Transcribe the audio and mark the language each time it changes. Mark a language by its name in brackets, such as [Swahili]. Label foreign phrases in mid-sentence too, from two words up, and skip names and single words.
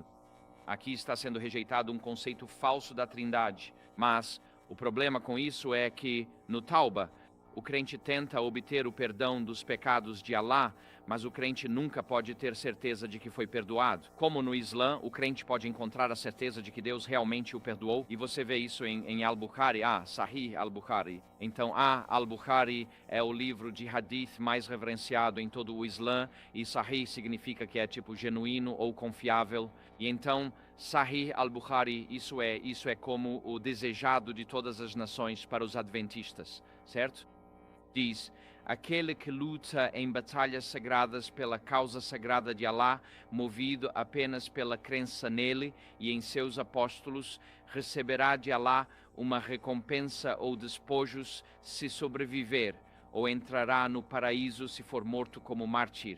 [Portuguese] Aqui está sendo rejeitado um conceito falso da Trindade, mas o problema com isso é que no Tauba, o crente tenta obter o perdão dos pecados de Alá, mas o crente nunca pode ter certeza de que foi perdoado. Como no Islã, o crente pode encontrar a certeza de que Deus realmente o perdoou, e você vê isso em Al-Bukhari, Sahih Al-Bukhari. Então, Al-Bukhari é o livro de hadith mais reverenciado em todo o Islã, e Sahih significa que é tipo genuíno ou confiável. E então, Sahih Al-Bukhari, isso é como o desejado de todas as nações para os adventistas, certo? Diz: aquele que luta em batalhas sagradas pela causa sagrada de Alá, movido apenas pela crença nele e em seus apóstolos, receberá de Alá uma recompensa ou despojos se sobreviver, ou entrará no paraíso se for morto como mártir.